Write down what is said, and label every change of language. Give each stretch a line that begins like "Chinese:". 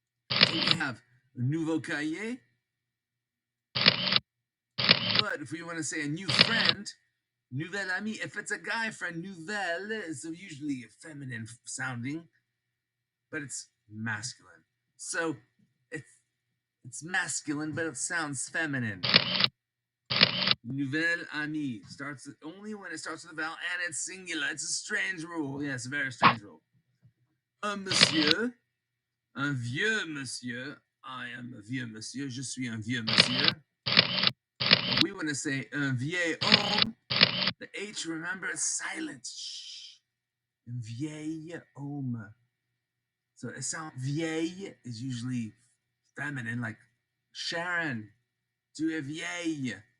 English: So we have a
French: nouveau cahier.
English: But if we want to say a new friend,
French: nouvelle amie,
English: if it's a guy friend, nouvelle is usually feminine sounding, but it's masculine. So it's masculine, but it sounds feminine.
French: Nouvelle amie
English: starts only when it starts with a vowel and it's singular. It's a strange rule. Yeah, it's a very strange rule.
French: Un monsieur, un vieux monsieur.
English: I am a
French: vieux monsieur. Je suis un vieux monsieur.
English: But we want to say
French: un vieil homme.
English: The H, remember, is silent.
French: Shh. Un vieil homme.
English: So it sounds vieille is usually feminine, like Sharon,
French: tu es vieille.